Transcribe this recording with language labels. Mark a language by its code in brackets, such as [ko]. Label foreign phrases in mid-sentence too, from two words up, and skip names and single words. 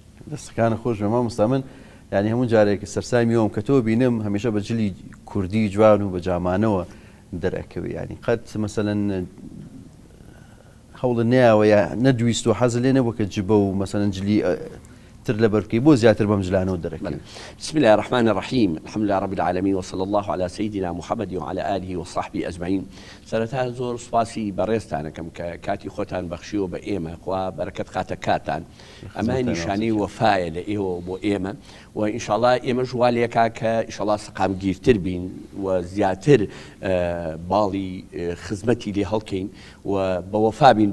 [ckb] دەستەکانە خۆش بێ مامۆستا. من یعنی هەموو جارێک سەرسای میوەم کە تۆ بینم هەمیشە بە جلی کوردی جوان و بە جامانەوە دەرەکەوی. ینی قەت مەسەلەن هەوڵ نەیەوە یا نەدویست و حەز لێ نەبوو کە جبە و مەسەلەن جلی تر لە بەرکەی بۆ زیاتر بەم جلانەوە دەرەکەن. [ar] بسم الله الرحمن الرحيم الحمد لله رب العالمين وصلى الله على سيدنا محمد وعلى آله وصحبه أجمعين. [ckb] سەرەتا زۆر سوپاسی بەڕێزتانەکەم کە کاتی خۆتان بەخشیوە بە ئێمە خوا بەرەکەت خاتە کاتان. ئەمە نیشانەی وەفایە لە ئێوە بۆ ئێمە و ئینشاڵڵا ئێمە ژوالێکا کە ئینشاڵڵا سەقامگیرتر بین و زیاتر باڵی خزمەتی لێ هەڵکەین و بە وەفا بین